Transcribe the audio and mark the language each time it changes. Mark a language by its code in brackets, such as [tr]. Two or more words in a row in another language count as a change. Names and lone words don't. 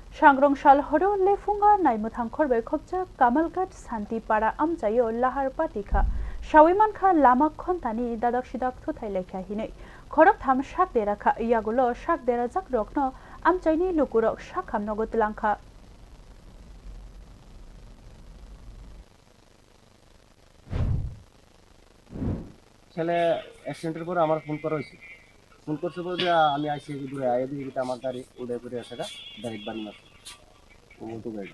[trp] सांग्रंसाल हरो लेफुंगा नाइमुथां खरबै खबजा कामालघाट शान्तिपाड़ा आमजायो लाहार पातिखा शाविमानखा लामा खन्तानि दादाक सिदाक थुथाय लेखा हिनै खरब थाम शाक देराखा इयागुलो शाक देरा जाक रखनो आमचाइनि लुकुरक शाक खामनगो तलांखा [bn] ছেলে অ্যাক্সিডেন্টের পরে আমার ফোন করা হয়েছে। ফোন করছে বলে আমি আইসি দূরে আয় দিয়ে আমার গাড়ি উদয়পুরে আছে ডাইরেক্ট বাড়ি মারছে তো গাড়ি।